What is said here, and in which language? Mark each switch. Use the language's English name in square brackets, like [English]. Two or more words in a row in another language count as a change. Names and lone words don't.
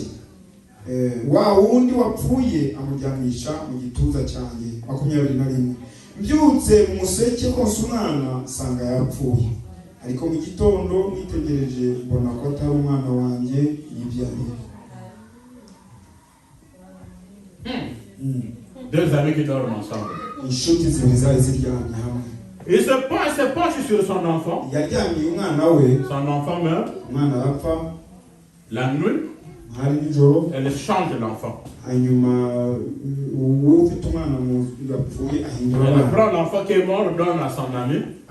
[Kinyarwanda] Wa wundi wapfuye amuryamisha mu gituza cyanjye. 21. Mbyutse mu museke konsa umwana sanga yapfuye. Ariko mu gitondo nitegereje mbona ko atari umwana wanjye yibyariye. [French] 2 amis qui dorment ensemble. Il se penche sur son enfant. Son enfant meurt. La nuit, elle change l'enfant. Elle prend l'enfant qui est mort, donne à son ami.